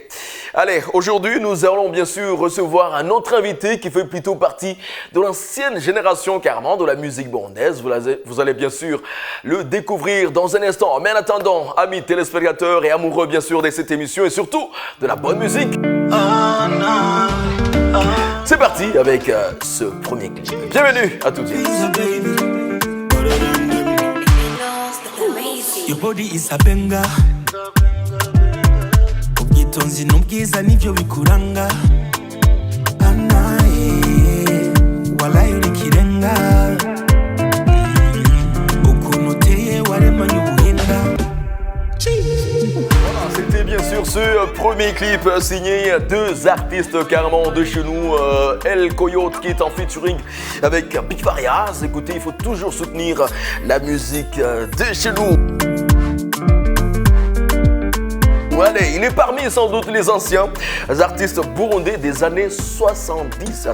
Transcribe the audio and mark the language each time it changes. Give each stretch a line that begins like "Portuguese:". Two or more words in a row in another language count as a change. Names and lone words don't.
French: Allez, aujourd'hui, nous allons bien sûr recevoir un autre invité qui fait plutôt partie de l'ancienne génération carrément de la musique burundaise. Vous allez bien sûr le découvrir dans un instant. Mais en attendant, amis téléspectateurs et amoureux bien sûr de cette émission et surtout de la bonne musique. C'est parti avec ce premier clip. Bienvenue à tout de suite.
English: Your body is a banger.
Rundi: Ubwitonzi n'ubwiza nivyo bikuranga. Anaye walayi uri kirenga. Ukuntu uteye waremanye ubuhinga.
French: C'était bien sûr ce premier clip signé deux artistes carrément de chez nous, El Coyote qui est en featuring avec Big Farias. Écoutez, il faut toujours soutenir la musique de chez nous. Allez, il est parmi sans doute les anciens artistes burundais des années 70.